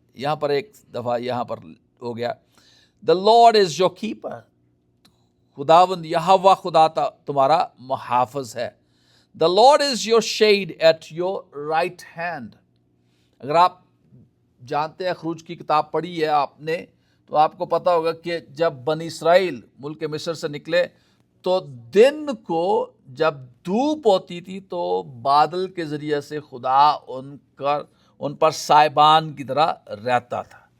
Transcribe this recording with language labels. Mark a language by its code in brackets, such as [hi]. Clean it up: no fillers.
[ur] یہاں پر ایک دفعہ یہاں پر ہو گیا [en] The Lord is your keeper. [ur] خداوند یہوہ خدا تمہارا محافظ ہے. [en] The Lord is your shade at your right hand. [ur] اگر آپ جانتے ہیں, خروج کی کتاب پڑھی ہے آپ نے, تو آپ کو پتا ہوگا کہ جب بنی اسرائیل ملک مصر سے نکلے تو دن کو جب دھوپ ہوتی تھی تو بادل کے ذریعے سے خدا ان پر سائبان کی طرح رہتا تھا.